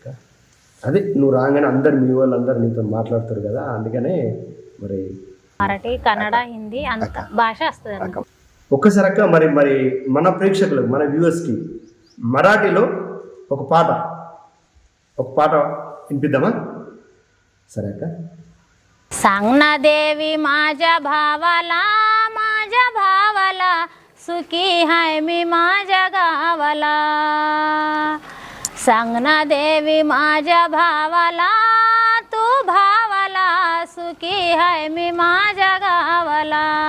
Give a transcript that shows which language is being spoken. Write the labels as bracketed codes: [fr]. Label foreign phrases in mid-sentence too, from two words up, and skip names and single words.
[te] అదే నువ్వు రాగానే అందరు మీ వాళ్ళు అందరు నీతో మాట్లాడతారు కదా, అందుకనే మరి మరాఠీ, కన్నడ, హిందీ అంత భాష వస్తుంది. ఒక్కసారి అక్క మరి మన ప్రేక్షకులకు, మన వ్యూవర్స్కి మరాఠీలో ఒక పాట వినిపిద్దామా? సరే అక్క. [mr] सांग ना देवी माझ्या भावाला सुखी हाय मी माझ्या गावाला. सांग ना देवी माझ्या भावाला तू भावाला सुखी हाय मी माझ्या गावाला.